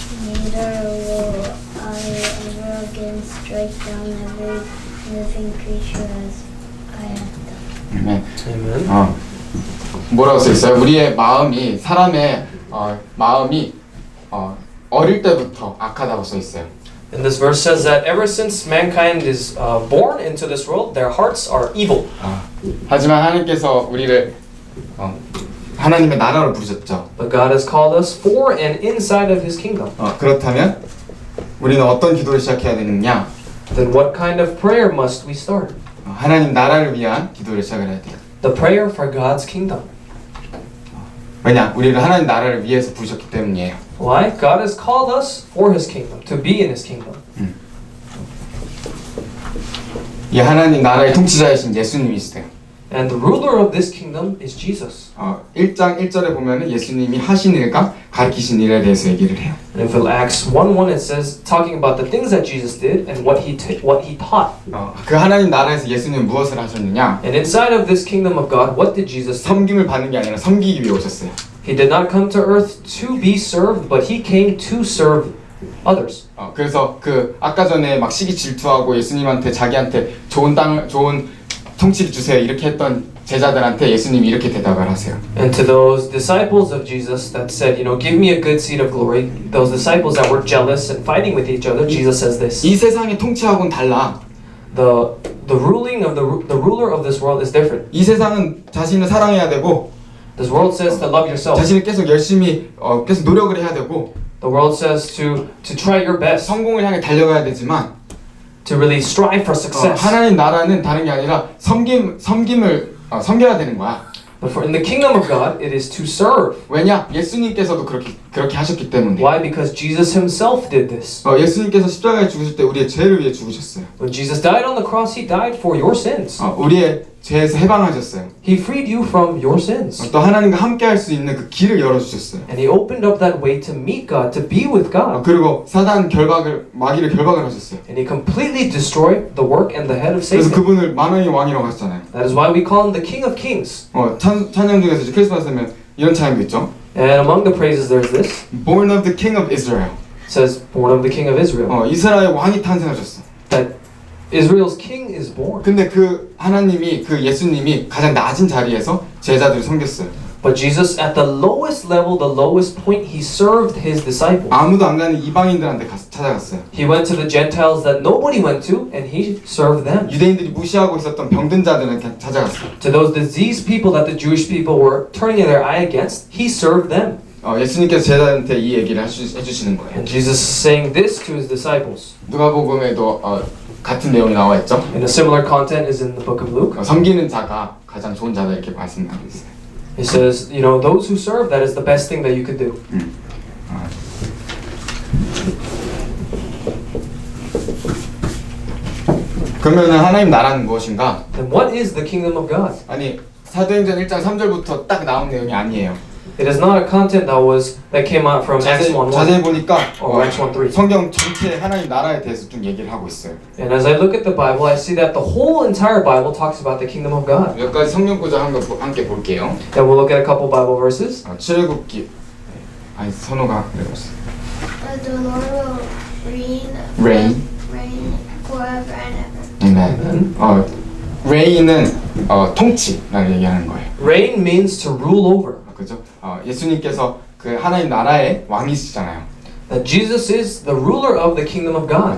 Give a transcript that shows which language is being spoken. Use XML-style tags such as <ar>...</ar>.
<en>neither will I ever again strike down every living creature as I have done.</en> <ko>아멘.</ko> <en>Amen.</en> <ko>뭐라고 써 있어요? 우리의 마음이 사람의 마음이 어릴 때부터 악하다고 써 있어요.</ko> <en>And this verse says that ever since mankind is born into this world, their hearts are evil.</en> <ko>하지만 하나님께서 우리를 하나님의 나라로 부르셨죠.</ko> <en>But God has called us for and inside of His kingdom.</en> <ko>그렇다면 우리는 어떤 기도를 시작해야 되느냐?</ko> <en>Then what kind of prayer must we start?</en> <ko>하나님 나라를 위한 기도를 시작을 해야 돼요.</ko> <en>The prayer for God's kingdom.</en> <ko>왜냐? 우리를 하나님 나라를 위해서 부르셨기 때문이에요.</ko> <en>Why? God has called us for His kingdom, to be in His kingdom.</en> <ko>이 하나님 나라의 통치자이신 예수님이시대요.</ko> <en>And the ruler of this kingdom is Jesus.</en> <ko>1장 1절에 보면은 예수님이 하신 일과 가르치신 일에 대해서 얘기를 해요.</ko> <en>And if Acts 1:1 it says talking about the things that Jesus did and what he taught.</en> <ko>그 하나님 나라에서 예수님은 무엇을 하셨느냐?</ko> <en>And inside of this kingdom of God, what did Jesus do?</en> <ko>섬김을 받는 게 아니라 섬기기 위해 오셨어요.</ko> <en>He did not come to earth to be served, but He came to serve others.</en> <ko>그래서 그 아까 전에 막 시기 질투하고 예수님한테 자기한테 좋은 통치를 주세요 이렇게 했던 제자들한테 예수님이 이렇게 대답을 하세요.</ko> <en>And to those disciples of Jesus that said, give me a good seat of glory, those disciples that were jealous and fighting with each other, Jesus says this.</en> <ko>이 세상의 통치하고는 달라.</ko> <en>The ruling of the ruler of this world is different.</en> <ko>이 세상은 자신을 사랑해야 되고</ko> <en>This world says to love yourself.</en> <ko>자신을 계속 열심히 계속 노력을 해야 되고</ko> <en>The world says to try your best,</en> <ko>성공을 향해 달려가야 되지만</ko> <en>to really strive for success.</en> <ko>하나님 나라는 다른 게 아니라 섬김을 섬겨야 되는 거야.</ko> <en>But in the kingdom of God, it is to serve.</en> <ko>왜냐? 예수님께서도 그렇게 하셨기 때문에.</ko> <en>Why? Because Jesus Himself did this.</en> <ko>예수님께서 십자가에 죽으실 때 우리의 죄를 위해 죽으셨어요.</ko> <en>When Jesus died on the cross, He died for your sins.</en> <ko>우리의 죄에서 해방하셨어요.</ko> <en>He freed you from your sins.</en> <ko>또 하나님과 함께 할 수 있는 그 길을 열어주셨어요.</ko> <en>And He opened up that way to meet God, to be with God.</en> <ko>그리고 마귀를 결박을 하셨어요.</ko> <en>And He completely destroyed the work and the head of</en> <ko>그래서</ko> <en>Satan.</en> <ko>그분을 만왕의 왕이라고 하셨잖아요.</ko> <en>That is why we call Him the King of Kings.</en> <ko>찬양 중에서 이제 크리스마스 되면 이런 찬양도 있죠.</ko> <en>And among the praises there's this. Born of the King of Israel. It says, born of the King of Israel.</en> <ko>이스라엘 왕이 탄생하셨어.</ko> <en>That Israel's king is born.</en> <ko>근데 그 하나님이 그 예수님이 가장 낮은 자리에서 제자들을 섬겼어요.</ko> <en>But Jesus, at the lowest level, the lowest point, He served His disciples.</en> <ko>아무도 안 가는 이방인들한테 찾아갔어요.</ko> <en>He went to the Gentiles that nobody went to, and He served them.</en> <ko>유대인들이 무시하고 있었던 병든 자들한테 찾아갔어요.</ko> <en>To those diseased people that the Jewish people were turning their eye against, He served them.</en> <ko>예수님께서 제자한테 이 얘기를 해주시는 거예요.</ko> <en>And Jesus is saying this to His disciples.</en> <ko>누가복음에도 같은 내용이 나와 있죠.</ko> <en>And a similar content is in the book of Luke.</en> <ko>섬기는 자가 가장 좋은 자다 이렇게 말씀하고 있어요.</ko> <en>It says, those who serve, that is the best thing that you could do.</en> <ko>그러면 하나님 나라는 무엇인가?</ko> <en>Then what is the kingdom of God?</en> <ko>아니 사도행전 1장 3절부터 딱 나온 내용이 아니에요.</ko> <en>It is not a content that came out from Acts 1:1</en> <ko>자세히 보니까</ko> <en>or Acts 1:3.</en> <ko>성경 전체 하나님 나라에 대해서 좀 얘기를 하고 있어요.</ko> <en>And as I look at the Bible, I see that the whole entire Bible talks about the kingdom of God.</en> <ko>몇 가지 성경 구절 함께 볼게요.</ko> <en>And we'll look at a couple Bible verses.</en> <ko>출애굽기 선호가 그랬어.</ko> <en>The Lord will Reign forever and ever.</en> <ko>네. reign은 통치라는 얘기하는 거예요.</ko> <en>Reign means to rule over.</en> <ko>그죠? 예수님께서 그 하나님 나라의 왕이시잖아요.</ko> <en>That Jesus is the ruler of the kingdom of God.</en>